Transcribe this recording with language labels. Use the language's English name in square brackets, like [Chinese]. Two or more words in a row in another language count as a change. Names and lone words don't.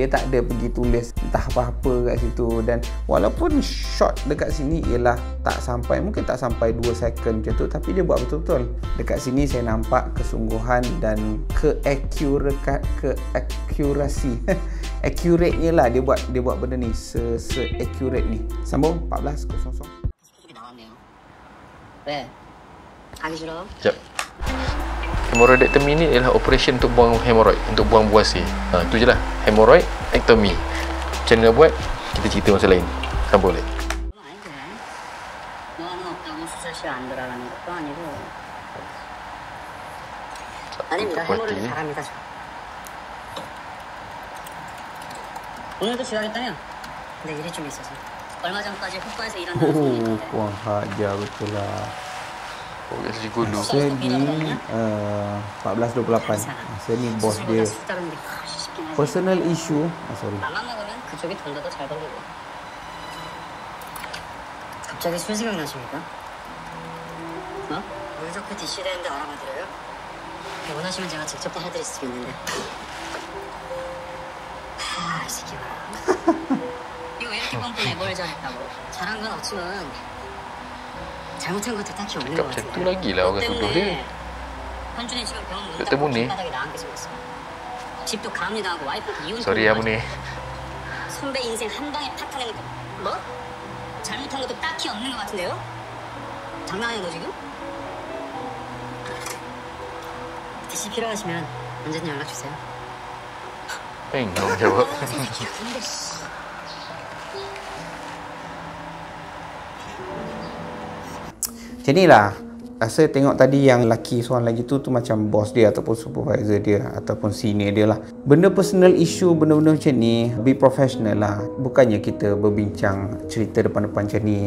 [Malay] Dia tak ada pergi tulis entah apa-apa kat situ. Dan walaupun shot dekat sini ialah mungkin tak sampai 2 second macam tu, tapi dia buat betul-betul. Dekat sini saya nampak kesungguhan dan keakurasi accurate-nya lah dia buat benda ni se-accurate ni. Sambung 14.00. [Korean] 이렇게 나왔네요. 왜? 가기 싫어? [Malay] Sekejap. Hemorrhoidectomy ni ialah operation untuk buang hemorrhoid, untuk buang buasi. Itu je lah. Hemorrhoidectomy. Macam mana buat? Kita cerita masa lain. Sambung boleh. [Korean] 그건 아니지. 너는 없다고 수술실 안 들어가는 것도 아니고. 아닙니다. 해모를 잘합니다. 오늘도 지각했다며? 근데 일이 좀 있어서. 얼마 전까지 국가에서 일한다는 소문이 있던데. [Malay] Puan Hajar betul lah. Oh, kasi gulu. Masa ni 14.28. Masa ni bos dia. [Korean] 숫자로는 쉽긴 하지. [English] Personal issue. sorry. [Korean] 나만 먹으면 그쪽이 돈도 더 잘 벌리고. 갑자기 술 생각나십니까? 어? 물 좋고 DC 되는데 알아봐드려요? 원하시면 제가 직접 해드릴 수 있는데. 이 새끼 봐라. 이거 왜 이렇게 뻔뻔해? 뭘 잘했다고. 잘한 건 없지만 잘못한 것도 딱히 없는 것 [Malay] Cakap macam [Korean] 같은데. [Malay] tu lagi lah orang tuduh dia. [Korean] 현준이 지금 병원 문 [Malay] Doktor [Korean] 닫고 [Malay] Muni. [Korean] 길바닥에 나앉게 생겼어. 집도 가압류당하고 와이프도 이혼. [Malay] Sorry ya Muni. [Korean] 선배 인생 한 방에 팍하는 거. 뭐? 잘못한 것도 딱히 없는 것 같은데요? 장난해 너 지금? DC 필요하시면 언제든 연락 주세요. [Malay] Tengok jawab. [Korean] 근데 씨. [Malay] Macam ni lah. Rasa tengok tadi yang lelaki seorang lagi tu macam bos dia ataupun supervisor dia ataupun senior dia lah. Benda [English] personal issue, [Malay] benda-benda macam ni, [English] be professional [Malay] lah. Bukannya kita berbincang cerita depan-depan macam ni.